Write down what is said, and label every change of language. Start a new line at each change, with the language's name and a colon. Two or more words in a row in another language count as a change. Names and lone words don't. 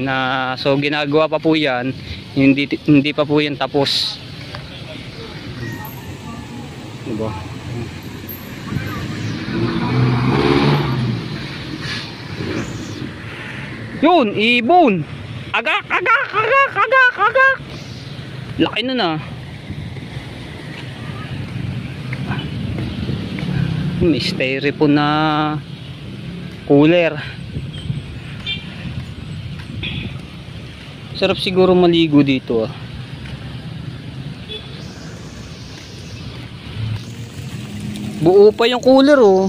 Filipino: So ginagawa pa po yan. Hindi pa po yan tapos. Diba? Yun, ibon. Agak, agak, agak, agak, agak. Laki nun ah. May styrofoam na cooler. Sarap siguro maligo dito ah. Buo pa yung cooler oh.